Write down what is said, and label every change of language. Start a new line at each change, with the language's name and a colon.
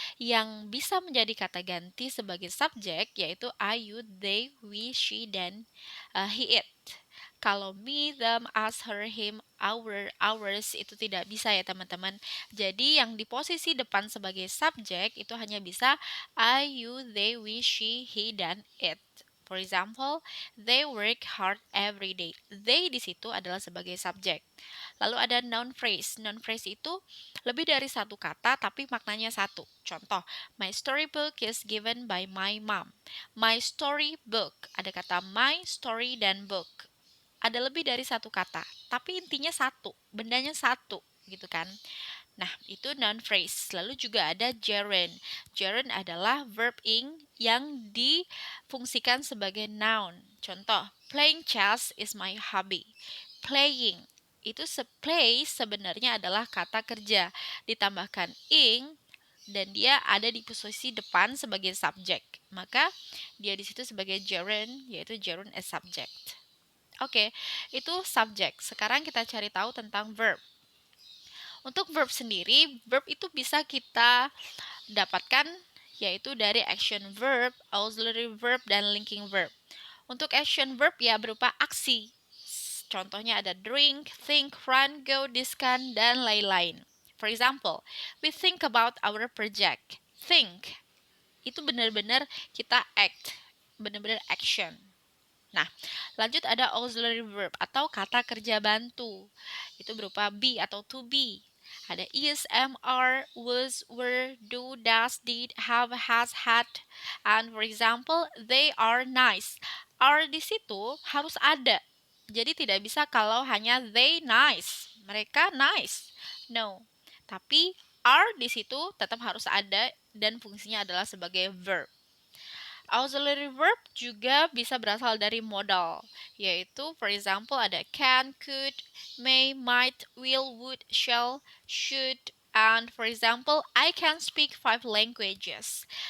Indonesian: Yang bisa menjadi kata ganti sebagai subjek yaitu I, you, they, we, she, dan he, it. Kalau me, them, us, her, him, our, ours itu tidak bisa ya teman-teman. Jadi yang di posisi depan sebagai subjek itu hanya bisa I, you, they, we, she, he, dan it.
English: For example, they work hard every day.
Indonesian: They di situ adalah sebagai subjek. Lalu ada noun phrase. Noun phrase itu lebih dari satu kata tapi maknanya satu.
English: Contoh, my storybook is given by my mom.
Indonesian: My storybook. Ada kata my, story, dan book. Ada lebih dari satu kata, tapi intinya satu, bendanya satu, gitu kan. Nah, itu noun phrase. Lalu juga ada gerund. Gerund adalah verb ing yang difungsikan sebagai noun.
English: Contoh, playing chess is my hobby.
Indonesian: Playing itu play sebenarnya adalah kata kerja ditambahkan ing dan dia ada di posisi depan sebagai subjek. Maka dia di situ sebagai gerund, yaitu gerund as subject. Oke, itu subjek. Sekarang kita cari tahu tentang verb. Untuk verb sendiri, verb itu bisa kita dapatkan yaitu dari action verb, auxiliary verb, dan linking verb. Untuk action verb ya berupa aksi. Contohnya ada drink, think, run, go, discuss, dan lain-lain.
English: For example, we think about our project.
Indonesian: Think, itu benar-benar kita act, benar-benar action. Nah, lanjut ada auxiliary verb atau kata kerja bantu. Itu berupa be atau to be. Ada is, am, are, was, were, do, does, did, have, has, had.
English: And for example, they are nice.
Indonesian: Are di situ harus ada. Jadi tidak bisa kalau hanya
English: they nice.
Indonesian: Mereka nice. No. Tapi are di situ tetap harus ada dan fungsinya adalah sebagai verb. Auxiliary verb juga bisa berasal dari modal, yaitu for example ada can, could, may, might, will, would, shall, should,
English: and for example I can speak 5 languages.